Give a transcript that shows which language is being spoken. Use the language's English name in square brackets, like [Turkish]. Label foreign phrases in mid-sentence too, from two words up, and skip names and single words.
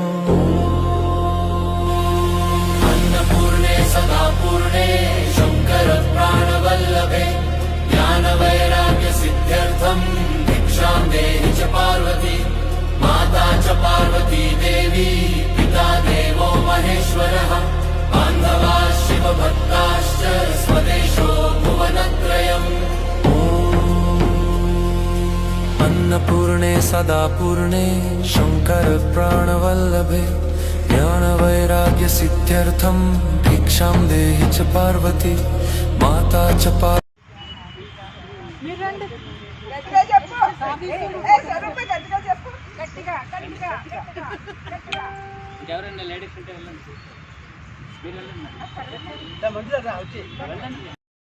[Sanskrit] अन्नपूर्णे सदा पूर्णे शंकर प्राणवल्लभे ज्ञानवैराग्यसिद्ध्यर्थं भिक्षां देहि च पार्वती माता च पार्वती देवी पिता देवो महेश्वरः बान्धवाः शिवभक्ताश्च स्वदेशो भुवनत्रयम्. अन्नपूर्णे सदा पूर्णे शंकर प्राणवल्लभे ज्ञानवैराग्यसिद्ध्यर्थं भिक्षां देहि च पार्वती माता च [Telugu] గట్టిగా చెప్పు. స్వరూప గట్టిగా చెప్పు. గట్టిగా. ఎవరైనా లేడీస్ ఉంటే వెళ్ళండి. మీరు వెళ్ళండి.